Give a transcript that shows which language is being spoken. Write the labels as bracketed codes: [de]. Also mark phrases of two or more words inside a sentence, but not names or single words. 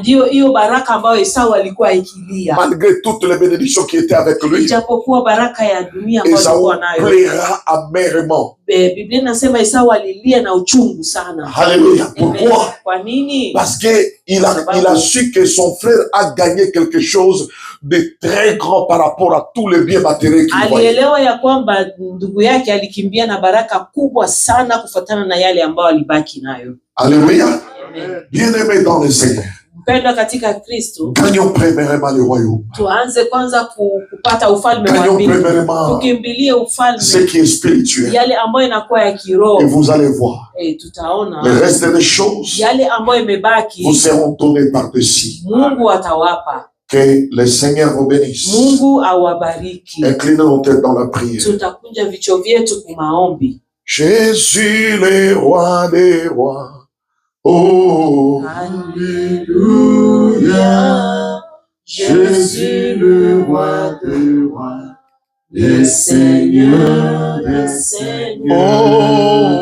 [fr] Malgré toutes les bénédictions qui étaient avec lui, Ésaü pleura amèrement. Alléluia. Pourquoi? Parce que il il a su que son frère a gagné quelque chose de très grand par rapport à tous les biens matériels qu'il voyait. [sw] Alielewa ya kwamba ndugu yake alikimbia na baraka kubwa sana kufuatana na yale ambayo alibaki nayo. [fr] Alléluia. Bien-aimé dans le Seigneur. [sw] Mpendwa katika Kristo. [fr] Gagnons premièrement le royaume. [sw] Tuanze kwanza kupata ufalme wa mbinguni. Tukimbilie ufalme. [fr] Ce qui est spirituel. [sw] Yale ambayo inakuwa ya kiroho. [fr] Et vous allez voir. [sw] Tutaona. [fr] Le reste des choses. [sw] Yale ambayo imebaki. [fr] Vous seront donnés par-dessus. [sw] Mungu atawapa. [fr] Que le Seigneur vous bénisse. [sw] Mungu awabariki. [fr] Inclinez nos têtes dans la prière. [sw] Tutakunja vichwa vyetu kwa maombi. [fr] Jésus le roi des rois. Oh, alléluia, Jésus le roi des rois, le Seigneur des seigneurs.